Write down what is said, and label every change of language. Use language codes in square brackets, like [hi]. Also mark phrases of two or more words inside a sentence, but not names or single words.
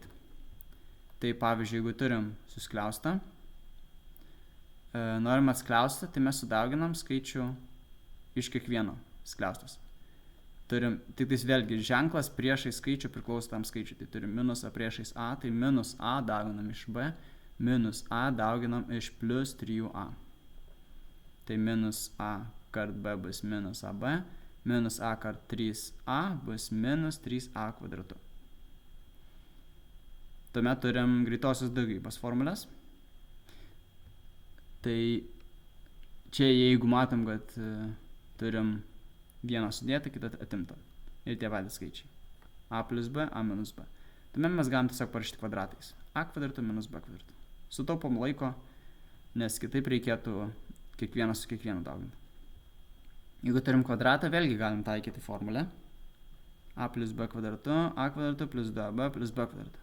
[lt] Tai pavyzdžiui, jeigu turim suskliaustą, norim atskliausti, tai mes sudauginam skaičių iš kiekvieno skliaustos. Turim, tik tais vėlgi, ženklas priešais skaičių priklauso tam skaičiui. Tai turim minus A priešais A, tai minus A dauginam iš B, minus A dauginam iš plus 3A. Tai minus A kart B bus minus AB, minus A kart 3A bus minus 3A kvadratu. Tuomet turim greitosios daugybos formulės. Tai čia jeigu matom, kad turim vieną sudėtą, kitą atimtą. Ir tie patys skaičiai. A plus B, A minus B. Tuomet mes galim tiesiog parašyti kvadratais. A kvadratu minus B kvadratu. Sutaupom laiko, nes kitaip reikėtų kiekvieną su kiekvienu dauginti. Jeigu turim kvadratą, vėlgi galim taikyti formulę. A plus B kvadratu plus 2AB plus B kvadratu.